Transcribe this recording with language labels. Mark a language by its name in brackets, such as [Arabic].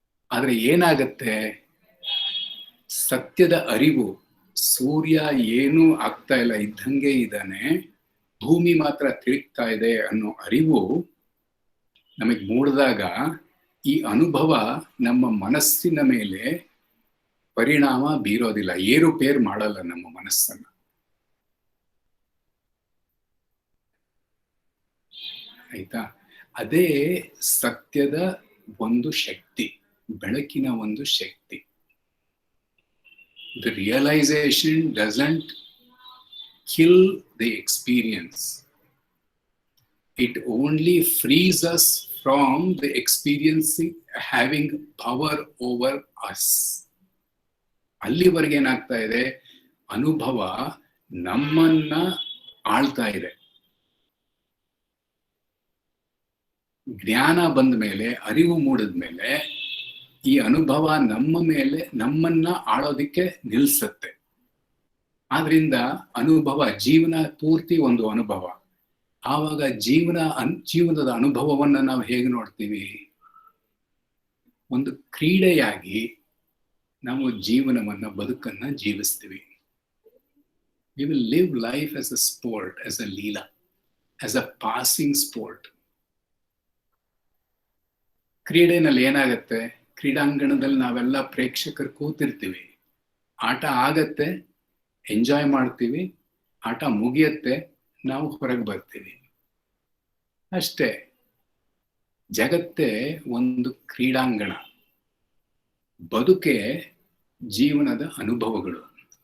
[Kannada] ಆದ್ರೆ ಏನಾಗತ್ತೆ? ಸತ್ಯದ ಅರಿವು, ಸೂರ್ಯ ಏನೂ ಆಗ್ತಾ ಇಲ್ಲ, ಇದ್ದಂಗೆ ಇದ್ದಾನೆ, ಭೂಮಿ ಮಾತ್ರ ತಿರುಗ್ತಾ ಇದೆ ಅನ್ನೋ ಅರಿವು ನಮಗೆ ಮೂಡಿದಾಗ ಈ ಅನುಭವ ನಮ್ಮ ಮನಸ್ಸಿನ ಮೇಲೆ ಪರಿಣಾಮ ಬೀರೋದಿಲ್ಲ, ಏರುಪೇರು ಮಾಡಲ್ಲ ನಮ್ಮ ಮನಸ್ಸನ್ನ. ಆಯ್ತಾ? ಅದೇ ಸತ್ಯದ ಒಂದು ಶಕ್ತಿ, ಬೆಳಕಿನ ಒಂದು ಶಕ್ತಿ. [English] The realization doesn't kill the experience. It only frees us from the experiencing having power over us. [Kannada] ಅಲ್ಲಿವರೆಗೆ ಏನಾಗ್ತಾ ಇದೆ? ಅನುಭವ ನಮ್ಮನ್ನ ಆಳ್ತಾ ಇದೆ. ಜ್ಞಾನ ಬಂದ ಮೇಲೆ, ಅರಿವು ಮೂಡಿದ ಮೇಲೆ ಈ ಅನುಭವ ನಮ್ಮನ್ನ ಆಳೋದಿಕ್ಕೆ ನಿಲ್ಸತ್ತೆ. ಆದ್ರಿಂದ ಅನುಭವ ಜೀವನ ಪೂರ್ತಿ ಒಂದು ಅನುಭವ. ಆವಾಗ ಜೀವನದ ಅನುಭವವನ್ನ ನಾವು ಹೇಗೆ ನೋಡ್ತೀವಿ? ಒಂದು ಕ್ರೀಡೆಯಾಗಿ ನಾವು ಜೀವನವನ್ನ, ಬದುಕನ್ನ ಜೀವಿಸ್ತೀವಿ. [English] We will live life as a sport, as a leela, as a passing sport. [Kannada] ಕ್ರೀಡೆನಲ್ಲಿ ಏನಾಗತ್ತೆ? ಕ್ರೀಡಾಂಗಣದಲ್ಲಿ ನಾವೆಲ್ಲ ಪ್ರೇಕ್ಷಕರು ಕೂತಿರ್ತೀವಿ. ಆಟ ಆಗತ್ತೆ, ಎಂಜಾಯ್ ಮಾಡ್ತೀವಿ, ಆಟ ಮುಗಿಯತ್ತೆ, ನಾವು ಹೊರಗೆ ಬರ್ತೀವಿ ಅಷ್ಟೇ. ಜಗತ್ತೇ ಒಂದು ಕ್ರೀಡಾಂಗಣ, ಬದುಕೆ ಜೀವನದ ಅನುಭವಗಳು.